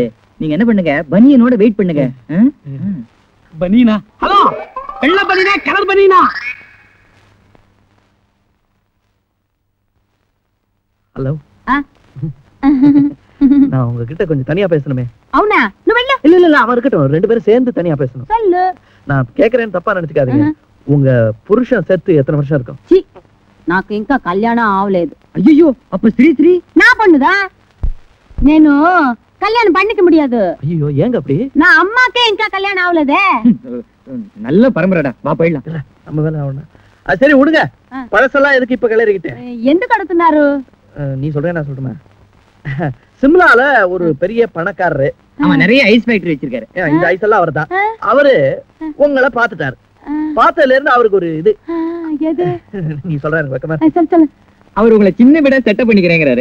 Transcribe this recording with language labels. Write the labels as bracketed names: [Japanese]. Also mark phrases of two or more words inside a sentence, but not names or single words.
[Tamil] நீங்க என்ன பண்ணுங்க, பனியனோட வெயிட் பண்ணுங்க. பனியனா? ஹலோ, வெள்ளை பனியனா கலர் பனியனா? ஹலோ, நான் உங்ககிட்ட கொஞ்சம் தனியா பேசணுமே. [Telugu] అవునా? నువ్వు వెళ్ళు. [Tamil] இல்ல அவன் இருக்கட்டும், 2 பேரும் சேர்ந்து தனியா பேசணும். சொல்லு. நான் கேக்குறேன்னு தப்பா நினைச்சுக்காதீங்க. உங்க புருஷன் செத்து எத்தனை வருஷம் இருக்கும்? [Telugu] నాకు ఇంకా కళ్యాణం అవలేదు. [Tamil] ஐயோ, அப்ப ஸ்ரீ [Telugu] నా పండుదా నేను కళ్యాణం [Tamil] பண்ணிக்க முடியாது. ஐயோ, ஏங்க அப்படி? [Telugu] నా అమ్మకే ఇంకా కళ్యాణం అవలేదే. [Tamil] நல்ல பரம்பரைடா, வா போயிடலாம். இல்ல, நம்ம வேலை ஆகணும். சரி விடுங்க, பழசெல்லாம் எதுக்கு இப்ப கிளறிக்கிட்டு? [Telugu] ఎందుకు అడుగుతున్నారు? [Tamil] நீ சொல்றேன், நான் சொல்றேன். சிம்லால ஒரு பெரிய பணக்காரரு, அவன் நிறைய ஐஸ் ஃபேக்டரி வச்சிருக்காரு. இந்த ஐஸ் எல்லாம் அவர் தான். அவரு உங்களை பாத்துட்டாரு. பார்த்ததுல இருந்து அவருக்கு ஒரு இது. நீ சொல்ற, எனக்கு வெக்கமா இருக்கு. அவர் உங்களை சின்ன விட செட்டப் பண்ணிக்கிறேங்கிறாரு.